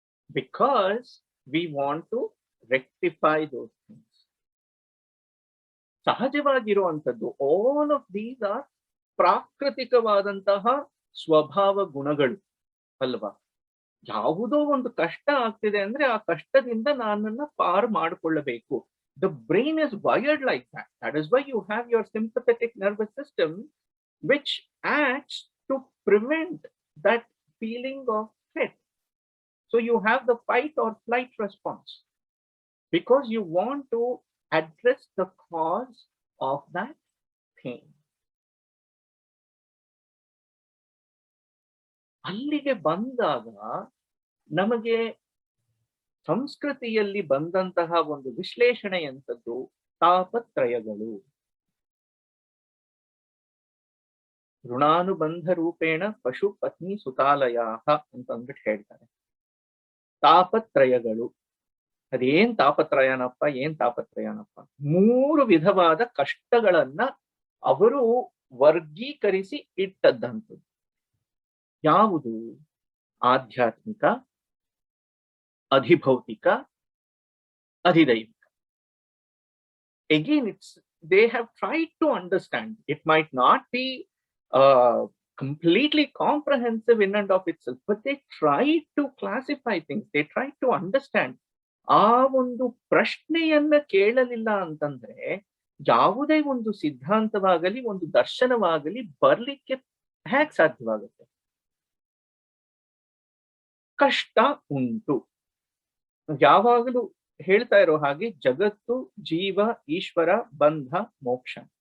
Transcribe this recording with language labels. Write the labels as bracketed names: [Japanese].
[English] Because we want to rectify those things. [Kannada] ಸಹಜವಾಗಿರುವಂಥದ್ದು. [English] all of these are [Kannada] ಪ್ರಾಕೃತಿಕವಾದಂತಹ ಸ್ವಭಾವ ಗುಣಗಳು ಅಲ್ವಾ? ಯಾವುದೋ ಒಂದು ಕಷ್ಟ ಆಗ್ತಿದೆ ಅಂದ್ರೆ ಆ ಕಷ್ಟದಿಂದ ನಾನನ್ನ ಪಾರು ಮಾಡಿಕೊಳ್ಳಬೇಕು. [English] The brain is wired like that. That is why you have your sympathetic nervous system, which acts to prevent that feeling of threat. So you have the fight or flight response because you want to address the cause of that pain. [Kannada] ಅಲ್ಲಿಗೆ ಬಂದಾಗ ನಮಗೆ ಸಂಸ್ಕೃತಿಯಲ್ಲಿ ಬಂದಂತಹ ಒಂದು ವಿಶ್ಲೇಷಣೆಯಂಥದ್ದು ತಾಪತ್ರಯಗಳು. [Sanskrit] ಋಣಾನುಬಂಧ ರೂಪೇಣ ಪಶು ಪತ್ನಿ ಸುತಾಲಯಾಹ [Kannada] ಅಂತ ಅಂದ್ಬಿಟ್ಟು ಹೇಳ್ತಾರೆ. ತಾಪತ್ರಯಗಳು. ಅದೇನ್ ತಾಪತ್ರಯನಪ್ಪ, ಏನ್ ತಾಪತ್ರಯನಪ್ಪ? 3 ವಿಧವಾದ ಕಷ್ಟಗಳನ್ನ ಅವರು ವರ್ಗೀಕರಿಸಿ ಇಟ್ಟದ್ದಂಥದ್ದು. ಯಾವುದು? ಆಧ್ಯಾತ್ಮಿಕ, ಅಧಿಭೌತಿಕ, ಅಧಿದೈವಿಕ. [English] Again, they have tried to understand. It might not be completely comprehensive in and of itself, but they tried to classify things. They tried to understand. [Kannada] ಆ ಒಂದು ಪ್ರಶ್ನೆಯನ್ನ ಕೇಳಲಿಲ್ಲ ಅಂತಂದ್ರೆ ಯಾವುದೇ ಒಂದು ಸಿದ್ಧಾಂತವಾಗಲಿ ಒಂದು ದರ್ಶನವಾಗಲಿ ಬರ್ಲಿಕ್ಕೆ ಹೇಗೆ ಸಾಧ್ಯವಾಗುತ್ತೆ? ಕಷ್ಟ ಉಂಟು. ಯಾವಾಗಲೂ ಹೇಳ್ತಾ ಇರೋ ಹಾಗೆ ಜಗತ್ತು, ಜೀವ, ಈಶ್ವರ, ಬಂಧ, ಮೋಕ್ಷ.